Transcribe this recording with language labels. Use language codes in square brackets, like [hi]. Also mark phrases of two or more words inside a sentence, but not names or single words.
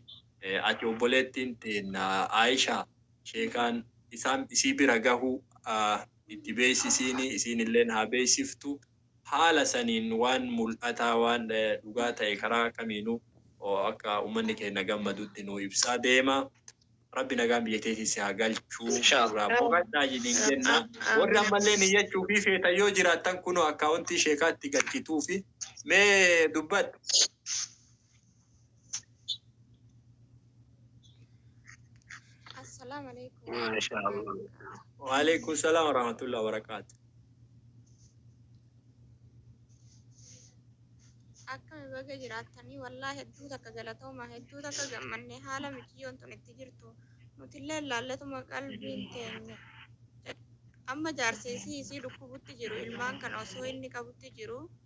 [om] Ati obboleettiin teenna Aisha sheekaan isii bira gahu itti beeksisiin isiin illee haa beeksiftu haala saniin waan mul'ataa waan dhugaa ta'e karaa kamiinuu akka uummanni keenya gammadutti nu ibsaa deema. Rabbi nagaan biyya teessis haa galchuu boqadhaa jedhin jenna. Warri ammallee niyyachuu fi feeta yoo jiraattan kunoo akkaawuntii sheekaatti galchituu fi mee dubbadhu. [ar] السلام عليكم. ما شاء الله. وعليكم السلام ورحمة الله وبركاته. [om] akkami baga jiraatanii wallahi hedduu takka galatooma hedduu takka gammanne haala mijiyoon tun itti jirtu nutillee laalletuma qalbiin teenya amma jaarseesii isii dhukkubutti jiru ilmaan kana osoo inni qabutti jiru